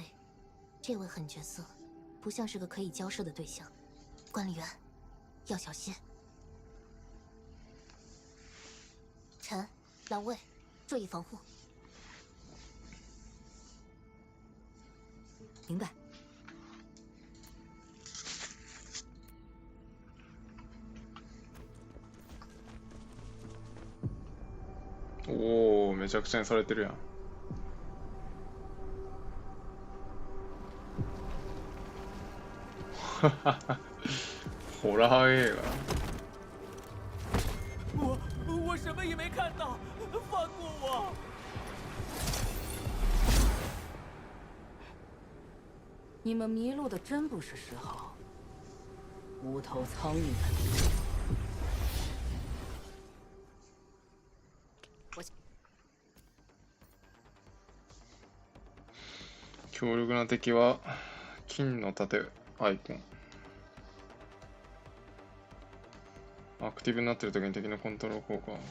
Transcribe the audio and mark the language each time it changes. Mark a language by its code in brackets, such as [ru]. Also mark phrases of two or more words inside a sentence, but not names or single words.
[zh] 这位狠角色，不像是个可以交涉的对象。管理员，要小心。陈、狼卫，注意防护。明白。 [ja] おお、めちゃくちゃにされてるやん。哈哈哈，ホラー映画。 [zh] 我什么也没看到，放过我！你们迷路的真不是时候，无头苍蝇们！ [ja] 強力な敵は金の盾アイコン。アクティブになってる時に敵のコントロール効果。